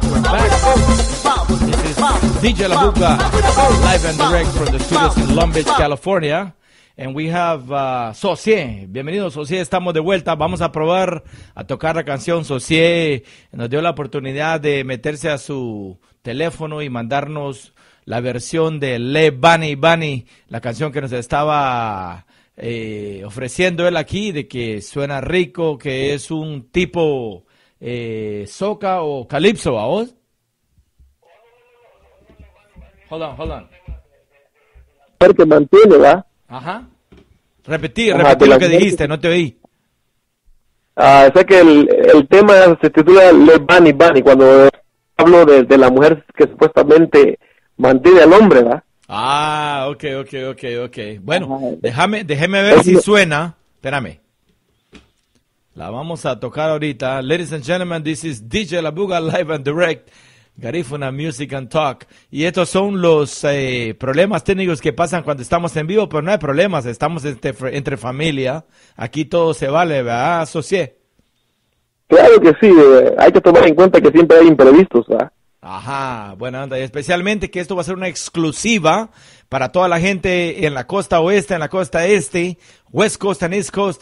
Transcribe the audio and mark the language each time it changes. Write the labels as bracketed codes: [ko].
[en] This is DJ La Buga, live and direct from the studios in Long Beach, California. And we have [es] Socié. Bienvenido, Socié. Estamos de vuelta. Vamos a probar a tocar la canción. Socié nos dio la oportunidad de meterse a su teléfono y mandarnos la versión de Le Bunny Bunny, la canción que nos estaba ofreciendo él aquí, de que suena rico, que es un tipo soca o calipso, ¿a vos? [en] Hold on. [es] Que mantiene, ¿va? Ajá. Repetí lo que dijiste, no te oí. Sé que el tema se titula Le Bunny Bunny, cuando hablo de la mujer que supuestamente mantiene al hombre, ¿va? Ok. Bueno, déjeme ver si suena. Espérame. La vamos a tocar ahorita. [en] Ladies and gentlemen, this is DJ La Buga live and direct. Garifuna Music and Talk. [es] Y estos son los problemas técnicos que pasan cuando estamos en vivo, pero no hay problemas, estamos entre familia. Aquí todo se vale, ¿verdad, Socié? Claro que sí, hay que tomar en cuenta que siempre hay imprevistos, ¿verdad? Ajá, buena onda. Y especialmente que esto va a ser una exclusiva para toda la gente en la costa oeste, en la costa este, [en] West Coast and East Coast.